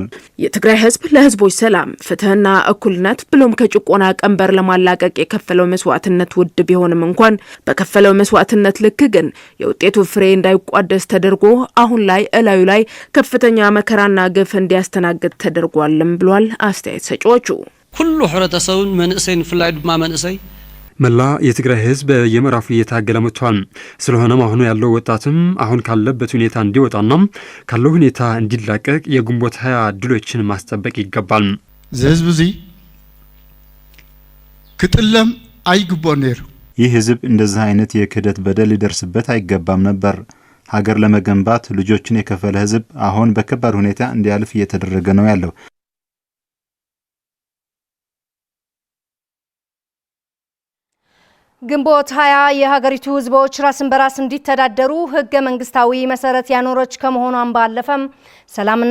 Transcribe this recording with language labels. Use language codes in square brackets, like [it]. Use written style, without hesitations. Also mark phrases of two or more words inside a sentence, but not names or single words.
[am] የትግራይ ህዝብ ለህዝቦች ሰላም፣ ፍትህና እኩልነት ብሎም ከጭቆና ቀንበር ለማላቀቅ የከፈለው መስዋዕትነት ውድ ቢሆንም እንኳን በከፈለው መስዋዕትነት ልክ ግን የውጤቱ ፍሬ እንዳይቋደስ ተደርጎ አሁን ላይ እላዩ ላይ ከፍተኛ መከራና ግፍ እንዲያስተናግድ ተደርጓልም ብሏል አስተያየት ሰጪዎቹ። [ti] ኩሉ ሕብረተሰብን መንእሰይን ፍላይ ድማ መንእሰይ [am] መላ የትግራይ ህዝብ የምዕራፉ እየታገለ መጥቷል። ስለሆነም አሁን ያለው ወጣትም አሁን ካለበት ሁኔታ እንዲወጣና ካለው ሁኔታ እንዲላቀቅ የግንቦት 20 ድሎችን ማስጠበቅ ይገባል። [ti] ህዝብ እዚ ክትለም አይግቦን ነይሩ። [am] ይህ ህዝብ እንደዚህ አይነት የክህደት በደል ሊደርስበት አይገባም ነበር። ሀገር ለመገንባት ልጆችን የከፈለ ህዝብ አሁን በከባድ ሁኔታ እንዲያልፍ እየተደረገ ነው ያለው። ግንቦት 20 የሀገሪቱ ህዝቦች ራስን በራስ እንዲተዳደሩ ህገ መንግስታዊ መሰረት ያኖረች ከመሆኗም ባለፈም ሰላምና